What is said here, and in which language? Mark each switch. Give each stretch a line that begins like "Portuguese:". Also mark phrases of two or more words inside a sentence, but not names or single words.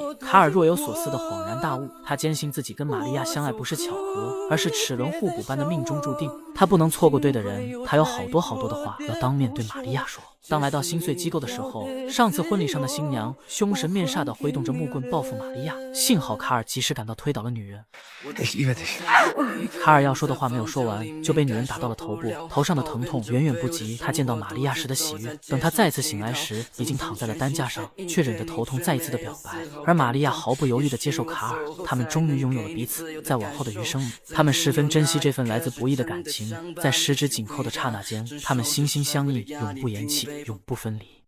Chinese: 卡尔若有所思的恍然大悟，他坚信自己跟玛利亚相爱不是巧合，而是齿轮互补般的命中注定。他不能错过对的人，他有好多的话要当面对玛利亚说。当来到心碎机构的时候，上次婚礼上的新娘凶神面煞地挥动着木棍报复玛利亚，幸好卡尔及时赶到推倒了女人。
German: Ich liebe dich。
Chinese: 卡尔要说的话没有说完，就被女人打到了头部，头上的疼痛远远不及他见到玛利亚时的喜悦。等他再次醒来时，已经躺在了担架上，却忍着头痛再一次的表白。而玛利亚毫不犹豫地接受卡尔，他们终于拥有了彼此。在往后的余生里，他们十分珍惜这份来自不易的感情，在十指紧扣的刹那间，他们心心相印，永不言弃，永不分离。